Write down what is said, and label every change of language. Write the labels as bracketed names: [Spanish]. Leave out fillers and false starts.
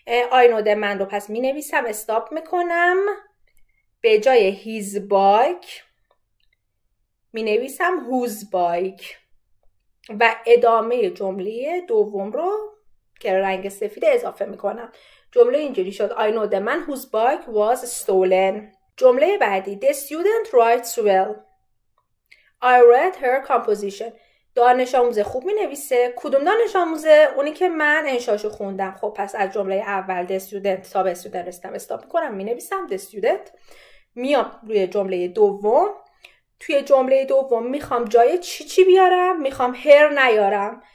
[Persian] آینوده من رو پس می نویسم، استاپ میکنم، به جای هیز بایک می نویسم هوز بایک و ادامه جمله دوم رو که رنگ سفید اضافه میکنم. جمله اینجوری شد: [English] I know the man whose bike was stolen. [Persian] جمله بعدی: [English] The student writes well. I read her composition. [Persian] دانش آموزه خوب می نویسه. کدوم دانش آموزه؟ اونی که من انشاشو خوندم. خب پس از جمله اول the student تا به student رسیدم، استاپ میکنم، می نویسم the student. میام روی جمله دوم. توی جمله دوم میخوام جای چی بیارم؟ میخوام her نیارم.